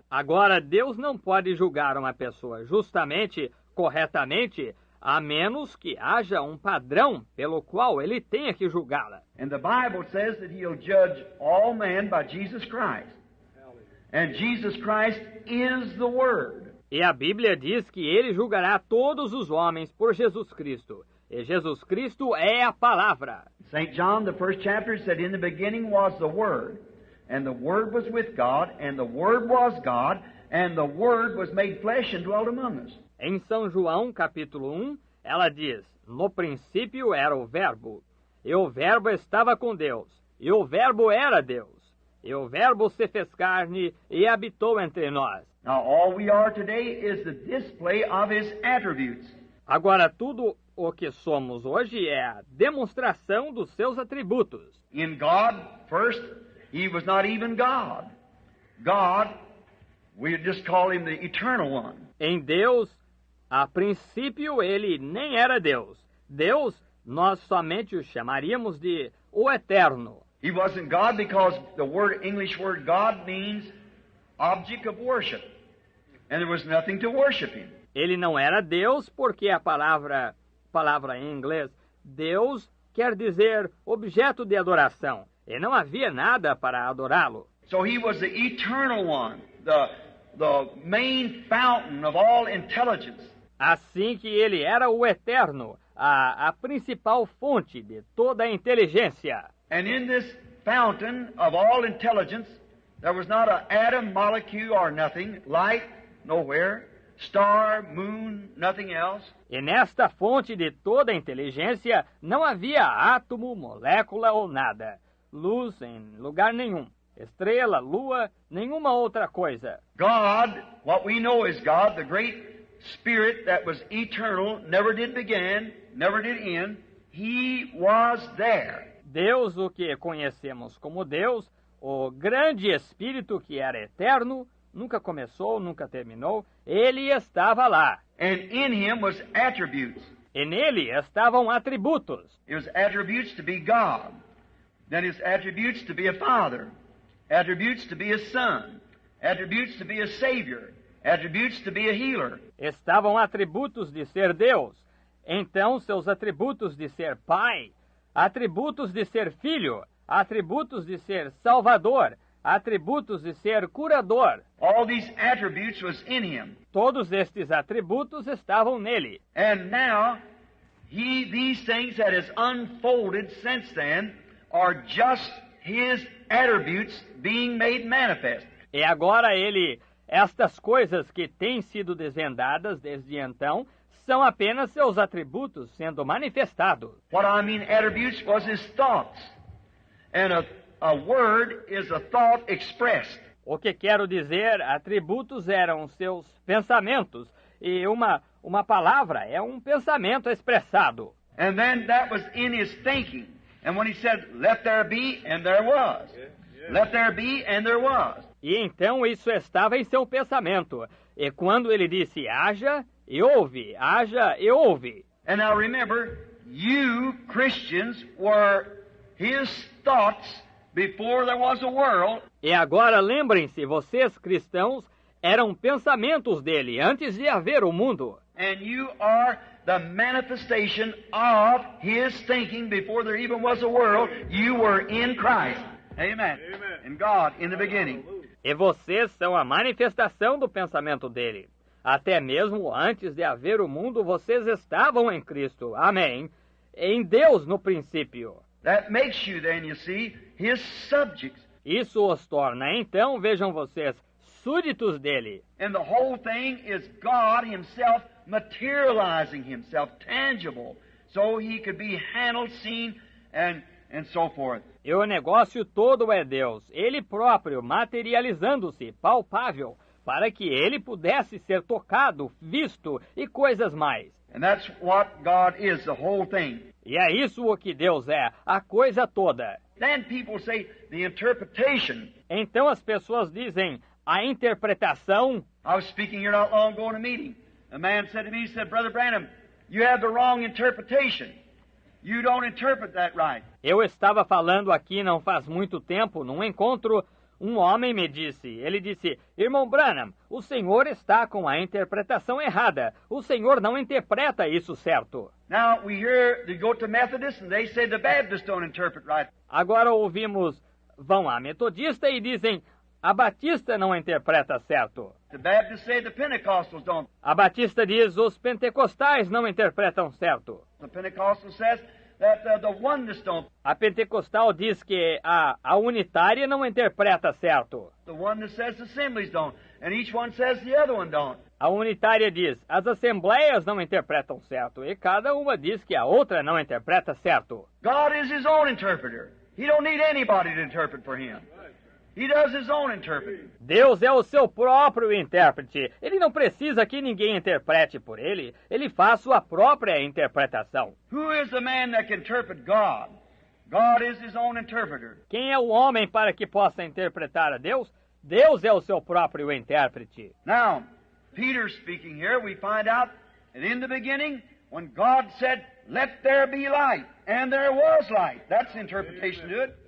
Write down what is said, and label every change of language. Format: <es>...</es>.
<pt>Agora, Deus não pode julgar uma pessoa justamente, corretamente, a menos que haja um padrão pelo qual ele tenha que julgá-la.</pt> <en>And the Bible says that He'll judge all men by Jesus Christ. And Jesus Christ is the Word.</en> <pt>E a Bíblia diz que ele julgará todos os homens por Jesus Cristo. E Jesus Cristo é a palavra.</pt> <en>St. John, the first chapter, said, "In the beginning was the Word, and the Word was with God, and the Word was God, and the Word was made flesh and dwelt among us."</en> <pt>Em São João, capítulo 1, ela diz: "No princípio era o Verbo, e o Verbo estava com Deus, e o Verbo era Deus, e o Verbo se fez carne e habitou entre nós."</pt> <en>Now, all we are today is the display of His attributes.</en> <pt>Agora, tudo o que somos hoje é a demonstração dos seus atributos.</pt> <en>In God, first, He was not even God. God, we just call Him the Eternal One.</en> <pt>Em Deus, a princípio, ele nem era Deus. Deus, nós somente o chamaríamos de o Eterno.</pt> <en>He wasn't God because the English word God means object of worship. And there was nothing to worship Him.</en> <pt>Ele não era Deus porque a palavra em inglês Deus quer dizer objeto de adoração. E não havia nada para adorá-lo.</pt> <en>So He was the Eternal One, the main fountain of all intelligence.</en> <pt>Assim que ele era o Eterno, a principal fonte de toda a inteligência.</pt> <en>And in this fountain of all intelligence, there was not an atom, molecule, or nothing, light, nowhere, star, moon, nothing else.</en> <pt>E nesta fonte de toda a inteligência não havia átomo, molécula ou nada, luz em lugar nenhum, estrela, lua, nenhuma outra coisa.</pt> <en>God, what we know is God, the great Spirit that was eternal, never did begin, never did end, He was there.</en> <pt>Deus, o que conhecemos como Deus, o grande Espírito que era eterno, nunca começou, nunca terminou, ele estava lá.</pt> <en>And in Him was attributes.</en> <pt>E nele estavam atributos.</pt> <en>It was attributes to be God. Then His attributes to be a Father. Attributes to be a Son. Attributes to be a Savior. Attributes to be a healer.</en> <pt>Estavam atributos de ser Deus. Então, seus atributos de ser Pai, atributos de ser Filho, atributos de ser Salvador, atributos de ser curador.</pt> <en>All these attributes was in Him.</en> <pt>Todos estes atributos estavam nele.</pt> <en>And now, these things that has unfolded since then are just His attributes being made manifest.</en> <pt>E agora estas coisas que têm sido desvendadas desde então, são apenas seus atributos sendo manifestados.</pt> <en>What I mean attributes was His thoughts. And a word is a thought expressed.</en> <pt>O que quero dizer, atributos eram seus pensamentos, e uma palavra é um pensamento expressado.</pt> <en>And then that was in His thinking. And when He said, "Let there be," and there was. Let there be, and there was.</en> <pt>E então isso estava em seu pensamento. E quando ele disse, haja e houve, haja e houve.</pt> <en>And now remember, you Christians were His thoughts before there was a world.</en> <pt>E agora lembrem-se, vocês cristãos eram pensamentos dele antes de haver o mundo.</pt> <en>And you are the manifestation of His thinking before there even was a world. You were in Christ. Amen. In God, in the beginning.</en> <pt>E vocês são a manifestação do pensamento dele. Até mesmo antes de haver o mundo, vocês estavam em Cristo. Amém. Em Deus no princípio.</pt> <en>That makes you then, you see, His subjects.</en> <pt>Isso os torna, então, vejam vocês, súditos dele.</pt> <en>And the whole thing is God Himself materializing Himself, tangible, so He could be handled, seen, and so forth.</en> <pt>E o negócio todo é Deus, Ele próprio materializando-se, palpável, para que Ele pudesse ser tocado, visto e coisas mais.</pt> <en>And that's what God is, the whole thing.</en> <pt>E é isso o que Deus é, a coisa toda.</pt> <en>Then people say the interpretation.</en> <pt>Então as pessoas dizem, a interpretação.</pt> <en>I was speaking here not long ago in a meeting. A man said to me, he said, "Brother Branham, you have the wrong interpretation. You don't interpret that right."</en> <pt>Eu estava falando aqui não faz muito tempo, num encontro, um homem me disse, ele disse, "Irmão Branham, o senhor está com a interpretação errada. O senhor não interpreta isso certo."</pt> <en>Now we hear they go to Methodists and they say the Baptists don't interpret right.</en> <pt>Agora ouvimos, vão a metodista e dizem, a batista não interpreta certo.</pt> <en>The Baptists say the Pentecostals don't.</en> <pt>A batista diz, os pentecostais não interpretam certo.</pt> <en>The Pentecostal says that the oneness don't.</en> <pt>A pentecostal diz que a unitária não interpreta certo.</pt> <en>The oneness says the assemblies don't, and each one says the other one don't.</en> <pt>A unitária diz, as assembleias não interpretam certo, e cada uma diz que a outra não interpreta certo.</pt> <en>God is His own interpreter. He don't need anybody to interpret for Him. He does His own interpreting.</en> <pt>Deus é o seu próprio intérprete. Ele não precisa que ninguém interprete por ele. Ele faz sua própria interpretação.</pt> <en>Who is the man that can interpret God? God is His own interpreter.</en> <pt>Quem é o homem para que possa interpretar a Deus? Deus é o seu próprio intérprete.</pt> <en>Now, Peter speaking here, we find out that in the beginning, when God said, "Let there be light," and there was light. That's the interpretation to it.</en>